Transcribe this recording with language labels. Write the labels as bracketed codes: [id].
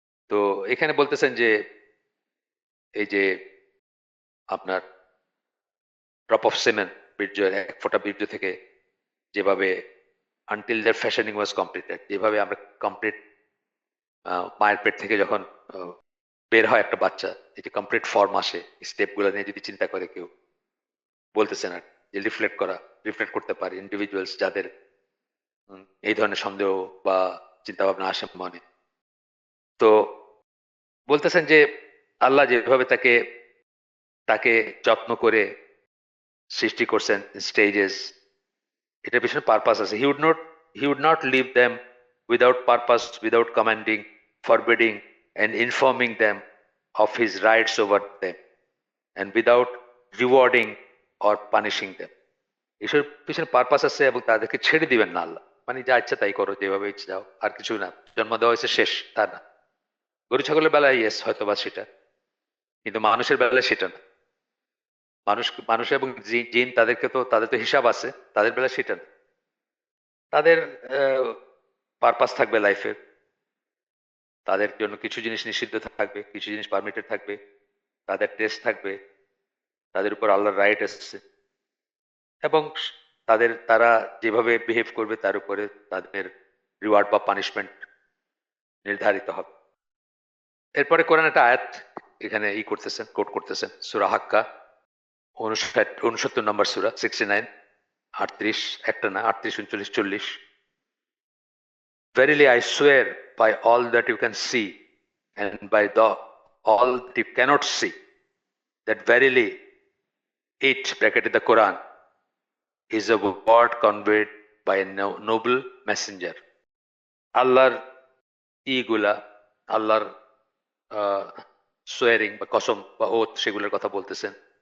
[bn] তো এখানে বলতেছেন যে এই যে আপনার ড্রপ অফ সেমেন, বীর্য, এক ফোঁটা বীর্য থেকে যেভাবে [en] until their fashioning was completed, [bn] যেভাবে আমরা কমপ্লিট মায়ের পেট থেকে যখন বের হয় একটা বাচ্চা, এই যে কমপ্লিট ফর্ম আসে, স্টেপ গুলো নিয়ে যদি চিন্তা করে কেউ, বলতেছেন আর যে রিফ্লেক্ট করতে পারে ইন্ডিভিজুয়ালস যাদের এই ধরনের সন্দেহ বা চিন্তা ভাবনা আসে মনে। তো বলতেছেন যে আল্লাহ যেভাবে তাকে তাকে যত্ন করে সৃষ্টি করছেন স্টেজেস, এটার পিছনে পারপাস আছে। [en] He would not leave them without purpose, without commanding, forbidding and informing them of his rights over them, and without rewarding or punishing them. [bn] এসবের পিছনে পারপাস আছে এবং তাদেরকে ছেড়ে দিবেন না আল্লাহ, মানে যা ইচ্ছা তাই করো, যেভাবে ইচ্ছে যাও, আর কিছু না। জন্ম দেওয়া হয়েছে শেষ, তা না। গরু ছাগলের বেলায় ইয়েস হয়তো বা সেটা, কিন্তু মানুষের বেলায় সেটা না। মানুষ এবং জিন তাদের তো হিসাব আছে, তাদের বেলায় সেটা না। তাদের পারপাস থাকবে লাইফের, তাদের জন্য কিছু জিনিস নিষিদ্ধ থাকবে, কিছু জিনিস পারমিটেড থাকবে, তাদের টেস্ট থাকবে, তাদের উপর আল্লাহর রাইট এসছে, এবং তারা যেভাবে বিহেভ করবে তার উপরে তাদের রিওয়ার্ড বা পানিশমেন্ট নির্ধারিত হবে। এরপরে কোরআন একটা আয়াত এখানে কোট করতেছেন, সূরা হাক্কা 69 নম্বর সূরা 69, 38, একটা না, 38, 39, 40। [en] Verily I swear by all that you can see and by all that you cannot see, that verily it, bracketed the Quran, is a word conveyed by a noble messenger. [bn] আল্লাহর ইগুলা, আল্লাহর soaring বা কসম বা oath, সেগুলোর কথা বলতেছেন।